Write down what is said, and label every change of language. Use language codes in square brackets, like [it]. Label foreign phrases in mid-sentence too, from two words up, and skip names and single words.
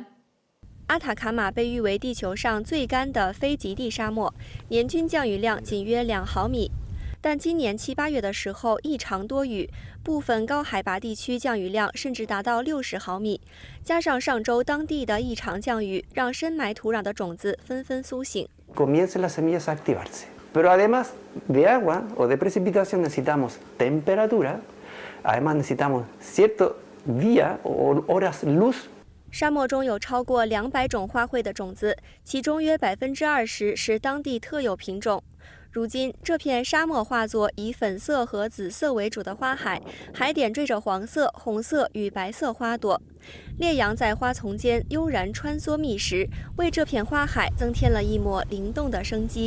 [zh] 阿塔卡马被誉为地球上最干的非极地沙漠，年均降雨量仅约2毫米。但今年7、8月的时候异常多雨，部分高海拔地区降雨量甚至达到60毫米。加上上周当地的异常降雨，让深埋土壤的种子纷纷苏醒。 [es] Comiencen las semillas a activarse. Pero además de agua o de precipitación necesitamos temperatura, además necesitamos cierto día o horas luz. [zh] 沙漠中有超过200种花卉的种子，其中约20%是当地特有品种。如今，这片沙漠化作以粉色和紫色为主的花海，海点缀着黄色、红色与白色花朵。烈阳在花丛间悠然穿梭觅食，为这片花海增添了一抹灵动的生机。